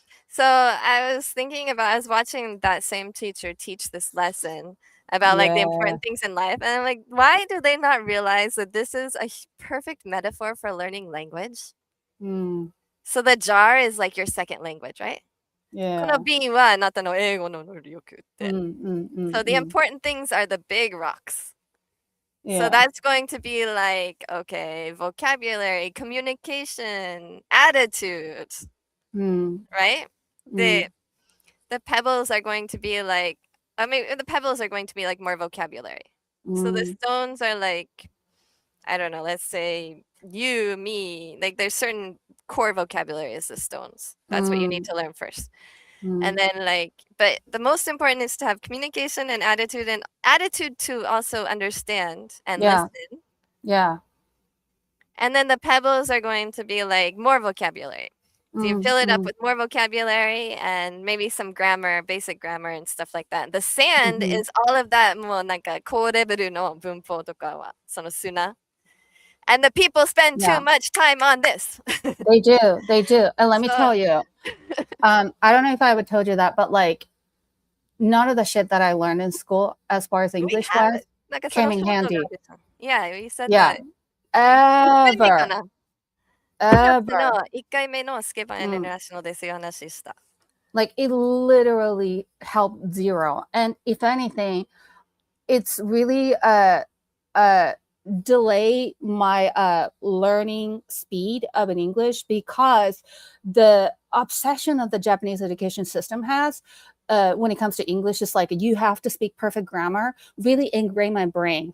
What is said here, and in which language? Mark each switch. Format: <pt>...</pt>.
<en>So I was thinking about, I was watching that same teacher teach this lesson about like the important things in life. And I'm like, why do they not realize that this is a perfect metaphor for learning language? So the jar is like your second language, right? Yeah.</en> <ja>この瓶はあなたの英語の能力って。</ja> <en>So the important things are the big rocks. So that's going to be like, okay, vocabulary, communication, attitude, right? The pebbles are going to be like, I mean, the pebbles are going to be like more vocabulary. So the stones are like, I don't know, let's say you, me, like there's certain core vocabulary as the stones. That's what you need to learn first. And then like, but the most important is to have communication and attitude to also understand and listen. Yeah. And then the pebbles are going to be like more vocabulary. So you fill it up with more vocabulary and maybe some grammar, basic grammar and stuff like that. The sand is all of that</en> <ja>もうなんか高レベルの文法とかはその砂。</ja> <en>And the people spend too much time on this. They do. And let me tell you, I don't know if I ever told you that, but like none of the shit that I learned in school as far as English wise came in handy. Yeah, you said that. Ever.</en> <ja>1回目のスケバンインターナショナルでそういう話した。</ja> <en>Like it literally helped zero. And if anything, it's really delay my learning speed of an English, because the obsession of the Japanese education system has when it comes to English is like you have to speak perfect grammar, really ingrained my brain.</en>